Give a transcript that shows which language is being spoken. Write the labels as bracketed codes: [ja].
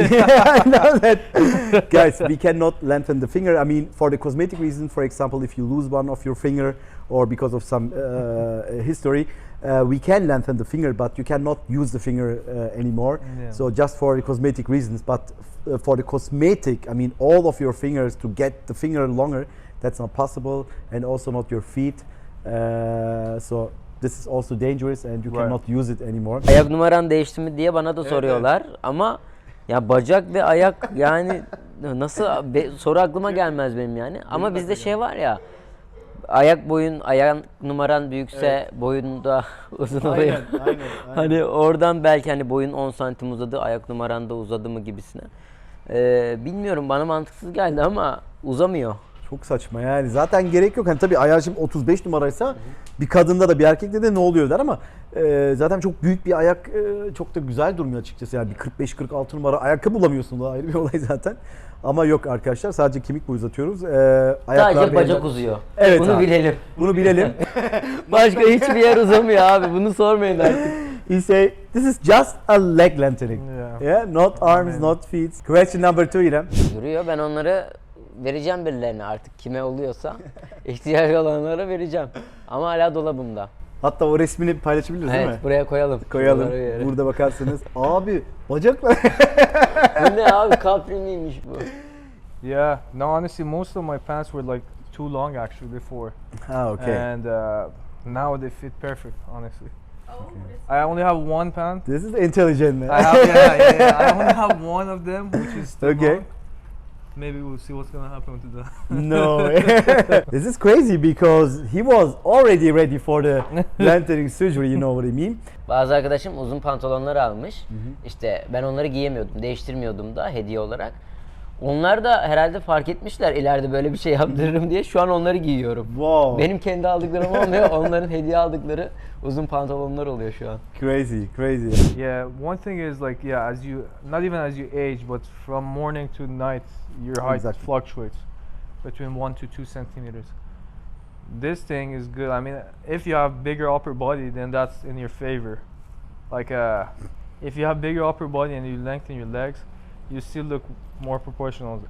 [en] I know that. Guys, we cannot lengthen the finger. I mean, for the cosmetic reason, for example, if you lose one of your finger or because of some history, we can lengthen the finger, but you cannot use the finger anymore. Yeah. So just for the cosmetic reasons, but for the cosmetic, I mean, all of your fingers to get the finger longer, that's not possible, and also not your feet. So this is also dangerous, and you Right. cannot use it anymore. [tr] Ayak numaran değişti mi diye bana da soruyorlar ama ya bacak ve ayak yani nasıl soru aklıma gelmez benim yani. Ama bizde şey var ya, ayak numaran büyükse boyun da uzun oluyor. Aynen. Hani oradan belki hani boyun 10 santim uzadı, ayak numaran da uzadı mı gibisine. Bilmiyorum, bana mantıksız geldi ama uzamıyor. Çok saçma yani. Zaten gerek yok. Hani tabii ayağı şimdi 35 numaraysa bir kadında da bir erkekte de ne oluyor der ama zaten çok büyük bir ayak çok da güzel durmuyor açıkçası. Yani bir 45-46 numara ayakkabı bulamıyorsun, da ayrı bir olay zaten. Ama yok arkadaşlar, sadece kemik boyu uzatıyoruz. Sadece bacak uzuyor. Evet Bunu abi. bilelim. Bunu bilelim. Başka hiçbir yer uzamıyor abi. Bunu sormayın artık. [en] He say this is just a leg lengthening. Yeah. Not arms, not feet. Question number 2 İrem. [tr] Duruyor. Ben onları vereceğim birilerine artık, kime oluyorsa ihtiyacı olanlara vereceğim. Ama hala dolabımda. Hatta o resmini paylaşabiliriz değil mi? Evet, buraya koyalım. Koyalım. Buralara bir yere. Burada bakarsanız. Abi bacaklar. Bu ne abi, kapri miymiş bu? [en] Yeah. No, honestly, most of my pants were like too long actually before, Ha, okay. and now they fit perfect. Honestly. I only have one pant. This is intelligent man. I have, yeah. I only have one of them, which is too Okay. long. Maybe we'll see what's gonna happen to that. No. This is crazy because he was already ready for the lengthening surgery, you know what I mean? [tr] Bazı arkadaşım uzun pantolonlar almış. İşte ben onları giyemiyordum, değiştirmiyordum da hediye olarak. Onlar da herhalde fark etmişler ileride böyle bir şey yaptırırım diye. Şu an onları giyiyorum. [en] Wow. [tr] Benim kendi aldıklarım olmuyor. Onların hediye aldıkları uzun pantolonlar oluyor şu an. [en] Crazy, crazy. Yeah, one thing is like, yeah, as you, not even as you age, but from morning to night, your height Exactly. fluctuates between 1 to 2 centimeters. This thing is good. I mean, if you have bigger upper body, then that's in your favor. Like, if you have bigger upper body and you lengthen your legs, you still look more proportional.